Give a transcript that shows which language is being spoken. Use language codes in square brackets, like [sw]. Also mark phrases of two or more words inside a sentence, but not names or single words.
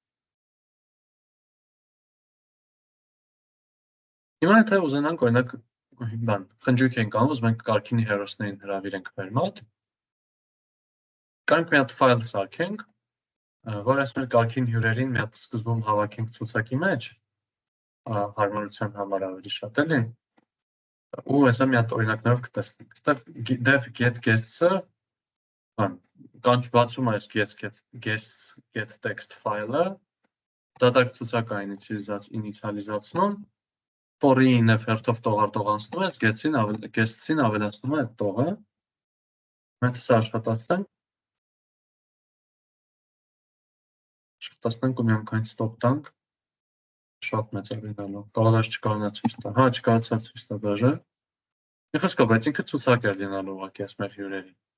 [hy] Հիմա եթե ուզենանք օրինակ բան, խնջույք ենք անում, ուզում ենք կարգինի հերոսներին հրավիրենք մեր մոտ, կարանք մի հատ ֆայլ սարքենք, որ այս մեր կարգին հյուրերին մի հատ սկզբում հավաքենք ցուցակի մեջ, հարմարության համար ավելի շատ էլի։ Ու հեսա մի հատ օրինակներով կտեսնենք։ Այստեղ [en] dev get guests- [hy] ը կանչ բացում այս [en] get text [hy] ֆայլը, դատարկ ցուցակ է ինիցիալիզացնում, for-ի նև հերթով տողարտող անցնում ես, guests-ին ավելացնում է այդ տողը, մենք սա աշխատացնենք ու մի անգամ stop տանք, շատ մեծ է լինելու, կարող չկարողանա ցույց տա, հա չկարողացա ցույց տա դաժե, մի խոսքով, բայց ինքը ցուցակ է լինելու ուղղակի այս մեր հյուրերին։